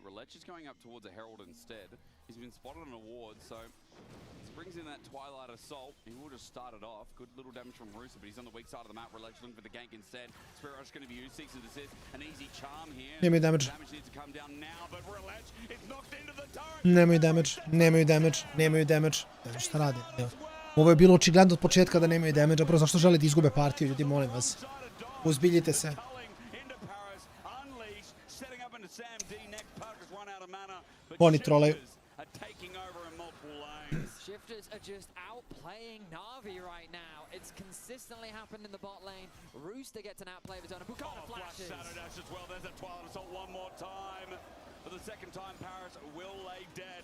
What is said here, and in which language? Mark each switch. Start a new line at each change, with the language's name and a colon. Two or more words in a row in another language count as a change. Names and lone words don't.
English: Relech is going up towards a Herald instead. He's been spotted on a ward, so he brings in that Twilight Assault. He will just start it off. Good little damage from Rooster, but he's on the weak side of the map. Relech looking for the gank instead. Spirit Rush going to be used. Seeks and desist. An easy charm here.
Serbian: Nemoj damage.
English: Damage needs to come down now, but Relech is knocked into the turret.
Serbian: Nemoj damage. Ne znam šta radi. Evo. Ovo je bilo očigledno od početka da nemaju damage, prvo zašto žele da izgube partiju, ljudi, molim vas. Uzbiljite se. Oni trolaju.
English: Shifters are just outplaying Na'Vi right now. It's consistently happened in the bot lane. Rooster gets an outplay of his own. Bukana flashes. Dash as well. There's a Twilight Assault one more time. For the second time, Paris will lay dead.